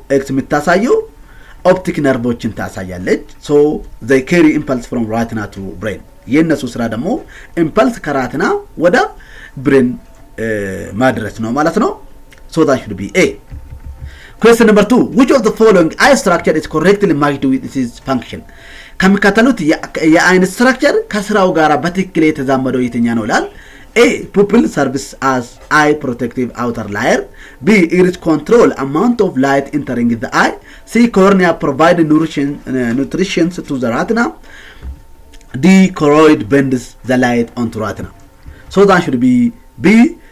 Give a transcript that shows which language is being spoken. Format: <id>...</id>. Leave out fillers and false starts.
<am>ኤክስ የምታሳየው ኦፕቲክ ነርቮችን ታሳያለች።</am> <en>so they carry impulse from retina to brain.</en> <am>የነሱ ስራ ደግሞ ኢምፐልስ ከራትና ወደ ብሬን ማድረስ ነው ማለት ነው።</am> <en>So that should be A. Question number 2. Which of the following eye structure is correctly matched with its function?</en> <am>ከሚከተሉት የአይን ስትራክቸር ከስራው ጋር በትክክል የተዛመደው የትኛው ነው ይላል። A.</am> <en>Pupil serves as eye protective outer layer. B. Iris control amount of light entering the eye. C. Cornea provide nutrition to the retina. D. Choroid bends the light onto retina. So that should be B.</en>